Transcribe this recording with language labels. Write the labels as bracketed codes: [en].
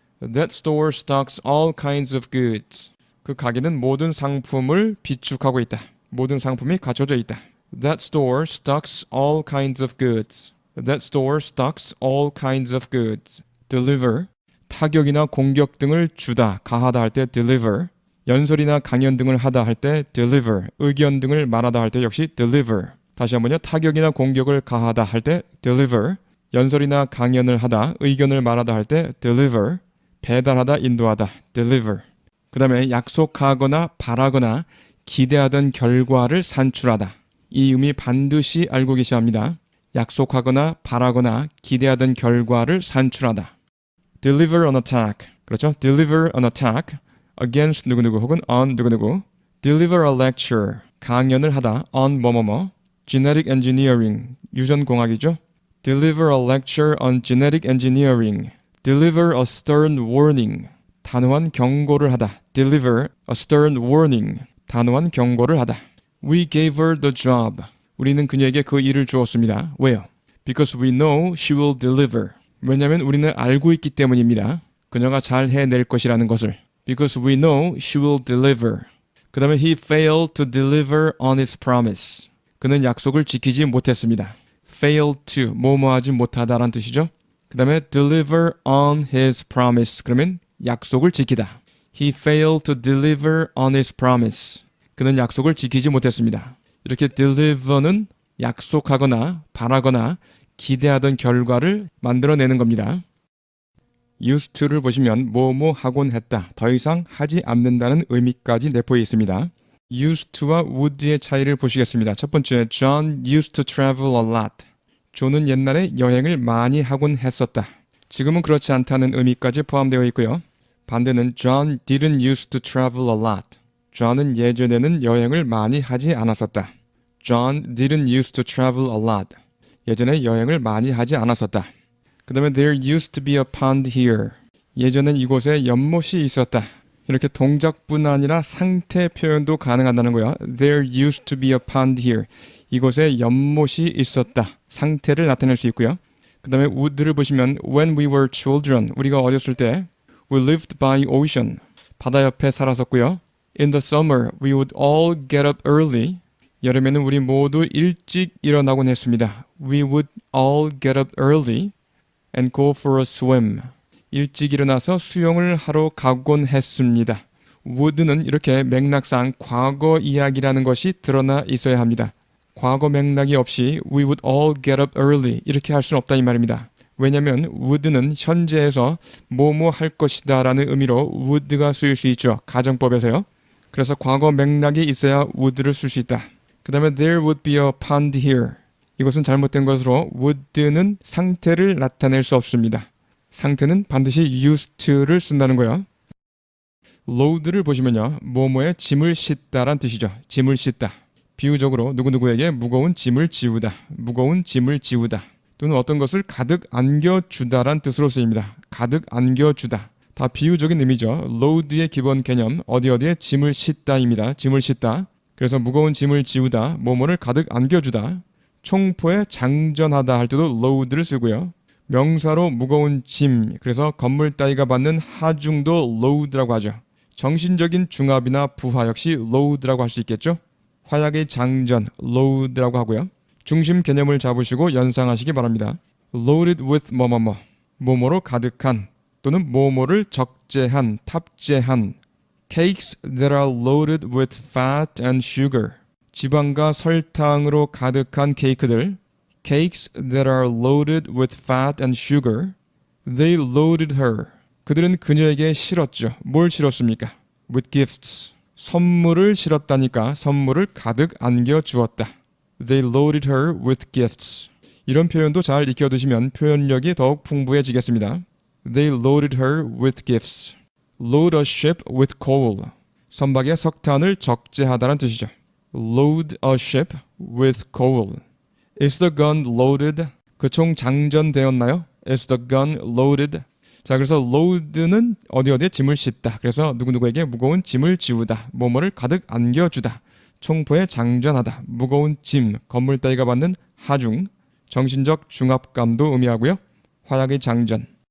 [en] That store stocks all kinds of goods. [ko] 그 가게는 모든 상품을 비축하고 있다. 모든 상품이 갖춰져 있다. [en] That store stocks all kinds of goods. That store stocks all kinds of goods. Deliver. [ko] 타격이나 공격 등을 주다, 가하다 할 때 deliver. 연설이나 강연 등을 하다 할 때 deliver. 의견 등을 말하다 할 때 역시 deliver. 다시 한번요. 타격이나 공격을 가하다 할 때 deliver. 연설이나 강연을 하다, 의견을 말하다 할 때 deliver. 배달하다, 인도하다, deliver. 그 다음에 약속하거나 바라거나 기대하던 결과를 산출하다. 이 의미 반드시 알고 계셔야 합니다. 약속하거나 바라거나 기대하던 결과를 산출하다. [en] Deliver an attack. 그렇죠? Deliver an attack against 누구누구 혹은 on 누구누구. Deliver a lecture. 강연을 하다 on 뭐뭐뭐. Genetic engineering. 유전공학이죠. Deliver a lecture on genetic engineering. Deliver a stern warning. [ko] 단호한 경고를 하다. [en] Deliver a stern warning. [ko] 단호한 경고를 하다. [en] We gave her the job. [ko] 우리는 그녀에게 그 일을 주었습니다. 왜요? [en] Because we know she will deliver. [ko] 왜냐하면 우리는 알고 있기 때문입니다. 그녀가 잘 해낼 것이라는 것을. [en] Because we know she will deliver. [ko] 그 다음에 [en] he failed to deliver on his promise. [ko] 그는 약속을 지키지 못했습니다. fail to, 뭐뭐하지 못하다라는 뜻이죠. 그 다음에 deliver on his promise. 그러면 약속을 지키다. [en] He failed to deliver on his promise. [ko] 그는 약속을 지키지 못했습니다. 이렇게 deliver는 약속하거나 바라거나 기대하던 결과를 만들어내는 겁니다. used to를 보시면 뭐뭐 하곤 했다, 더 이상 하지 않는다는 의미까지 내포해 있습니다. used to와 would의 차이를 보시겠습니다. [en] 첫 번째, John used to travel a lot. [ko] 존은 옛날에 여행을 많이 하곤 했었다. 지금은 그렇지 않다는 의미까지 포함되어 있고요. [en] 반대는 John didn't used to travel a lot. [ko] John은 예전에는 여행을 많이 하지 않았었다. [en] John didn't used to travel a lot. [ko] 예전에 여행을 많이 하지 않았었다. 그 다음에 [en] There used to be a pond here. [ko] 예전엔 이곳에 연못이 있었다. 이렇게 동작뿐 아니라 상태 표현도 가능하다는 거예요. [en] There used to be a pond here. [ko] 이곳에 연못이 있었다. 상태를 나타낼 수 있고요. 그 다음에 would를 보시면 [en] When we were children. [ko] 우리가 어렸을 때 [en] We lived by ocean. [ko] 바다 옆에 살았었고요. [en] In the summer, we would all get up early. [ko] 여름에는 우리 모두 일찍 일어나곤 했습니다. [en] We would all get up early and go for a swim. [ko] 일찍 일어나서 수영을 하러 가곤 했습니다. would는 이렇게 맥락상 과거 이야기라는 것이 드러나 있어야 합니다. 과거 맥락이 없이 [en] we would all get up early [ko] 이렇게 할 수는 없다 이 말입니다. 왜냐하면 would는 현재에서 뭐뭐 할 것이다 라는 의미로 would가 쓰일 수 있죠. 가정법에서요. 그래서 과거 맥락이 있어야 would를 쓸 수 있다. 그 다음에 [en] there would be a pond here. [ko] 이것은 잘못된 것으로 would는 상태를 나타낼 수 없습니다. 상태는 반드시 used to를 쓴다는 거예요. load를 보시면요. 뭐뭐에 짐을 싣다란 뜻이죠. 짐을 싣다. 비유적으로 누구누구에게 무거운 짐을 지우다. 무거운 짐을 지우다. 또는 어떤 것을 가득 안겨주다란 뜻으로 쓰입니다. 가득 안겨주다. 다 비유적인 의미죠. load의 기본 개념 어디에 짐을 싣다입니다. 짐을 싣다. 그래서 무거운 짐을 지우다, 뭐뭐를 가득 안겨주다. 총포에 장전하다 할 때도 load를 쓰고요. 명사로 무거운 짐, 그래서 건물 따위가 받는 하중도 load라고 하죠. 정신적인 중압이나 부하 역시 load라고 할 수 있겠죠. 화약의 장전, load라고 하고요. 중심 개념을 잡으시고 연상하시기 바랍니다. loaded with 뭐뭐뭐, 뭐뭐로 가득한 또는 뭐뭐를 적재한, 탑재한. [en] Cakes that are loaded with fat and sugar. [ko] 지방과 설탕으로 가득한 케이크들. [en] Cakes that are loaded with fat and sugar. They loaded her. [ko] 그들은 그녀에게 실었죠. 뭘 실었습니까? [en] With gifts. [ko] 선물을 실었다니까 선물을 가득 안겨주었다. [en] They loaded her with gifts. [ko] 이런 표현도 잘 익혀두시면 표현력이 더욱 풍부해지겠습니다. [en] They loaded her with gifts. Load a ship with coal. [ko] 선박에 석탄을 적재하다는 뜻이죠. [en] Load a ship with coal. Is the gun loaded? [ko] 그 총 장전되었나요? [en] Is the gun loaded? [ko] 자, 그래서 load는 어디에 짐을 싣다. 그래서 누구누구에게 무거운 짐을 지우다. 뭐뭐를 가득 안겨주다. 총포에 장전하다. 무거운 짐, 건물 따위가 받는 하중, 정신적 중압감도 의미하고요. 화약의 장전.